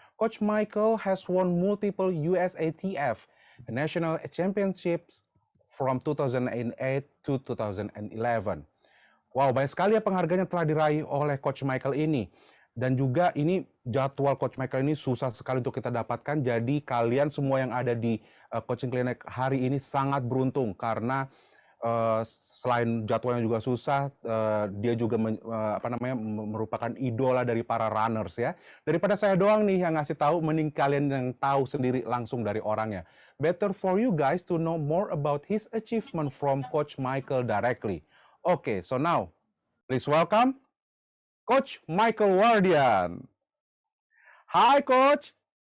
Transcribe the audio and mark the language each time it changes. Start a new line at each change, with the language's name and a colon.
English: Coach Michael has won multiple USATF national championships from 2008 to 2011.
Indonesian: Wow, banyak sekali ya penghargaan yang telah diraih oleh Coach Michael ini. Dan juga ini jadwal Coach Michael ini susah sekali untuk kita dapatkan. Jadi kalian semua yang ada di coaching clinic hari ini sangat beruntung karena selain jadwalnya juga susah, dia juga merupakan idola dari para runners ya. Daripada saya doang nih yang ngasih tahu, mending kalian yang tahu sendiri langsung dari orangnya.
English: Better for you guys to know more about his achievement from Coach Michael directly. Okay, so now please welcome Coach Michael Wardian. Hi, Coach.